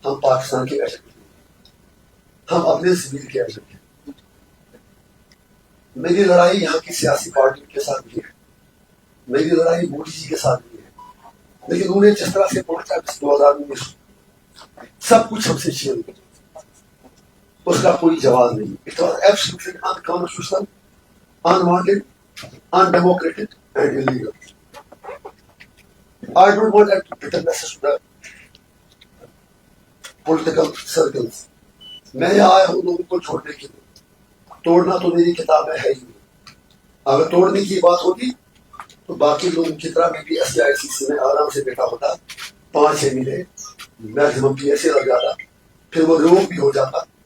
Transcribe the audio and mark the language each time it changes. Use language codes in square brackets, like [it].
[ur] ہم پاکستان کے ایجنٹ ہیں. ہم اپنے سویل کے ایجنٹ ہیں. میری لڑائی یہاں کی سیاسی پارٹی کے ساتھ بھی ہے. میری لڑائی مودی جی کے ساتھ بھی ہے. لیکن انہیں جس طرح سے پہنچا 2019 سب کچھ ہم سے چھین لیا اس کا کوئی جواز نہیں. [en] It was absolutely unconstitutional, unwanted, undemocratic and illegal. I don't want to put a message to the political circles. [ur] میں یہاں آیا ہوں لوگوں کو چھوڑنے کے لیے. توڑنا تو میری کتاب میں ہے ہی نہیں. اگر توڑنے کی بات ہوتی تو باقی لوگوں کی طرح میں بھی SICC میں آرام سے بیٹھا ہوتا 5-6 مہینے میکسیمم PSA لگ جاتا پھر وہ روک بھی ہو جاتا.